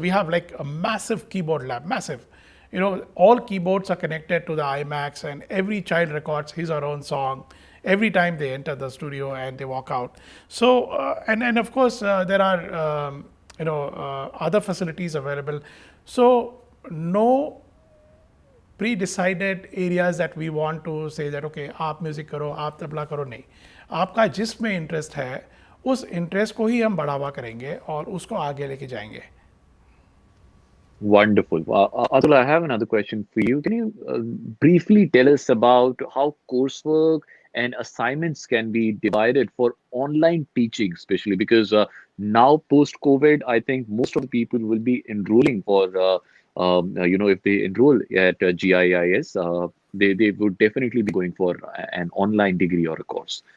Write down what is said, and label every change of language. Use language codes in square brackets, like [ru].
[en] So we have like a massive keyboard lab, massive. All keyboards are connected to the iMacs, and every child records his or her own song every time they enter the studio and they walk out. So, and of course, there are other facilities available. So, no pre-decided areas that we want to say that okay, [hi] आप music करो, आप तबला करो, नहीं, आपका जिसमें interest है उस interest को ही हम बढ़ावा करेंगे और उसको आगे लेके जाएंगे. [en] Wonderful. Atul, I have another question for you. Can you briefly tell us about how coursework and assignments can be divided for online teaching, especially because now post-COVID, I think most of the people will be enrolling for, if they enroll at GIIS, they would definitely be going for an online degree or a course.